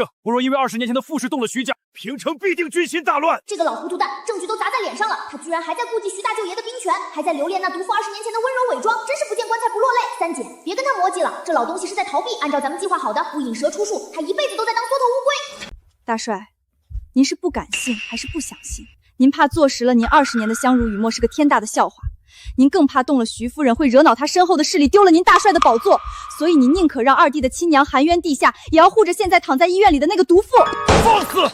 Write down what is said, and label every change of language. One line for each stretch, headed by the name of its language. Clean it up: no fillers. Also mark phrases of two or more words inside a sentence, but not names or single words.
Chinese: 我若因為20年前的傅氏動了徐家，平城必定軍心大亂。這個老糊塗蛋，證據都砸在臉上了，他居然還在顧及徐大舅爺的兵權，還在留戀那毒婦20年前的溫柔偽裝，真是不見棺材不落淚。三姐，別跟他磨嘰了，這老東西是在逃避，按照咱們計劃好的，不引蛇出樹，他一輩子都在當縮頭烏龜。大帥，您是不敢信還是不想信？您怕坐實了您20年的相濡以沫是個天大的笑話，您更怕動了徐夫人會惹惱他身後的勢力，丟了您大帥的寶座，所以您寧可讓二弟的親娘含冤地下，也要護着現在躺在醫院裡的那個毒婦。放肆！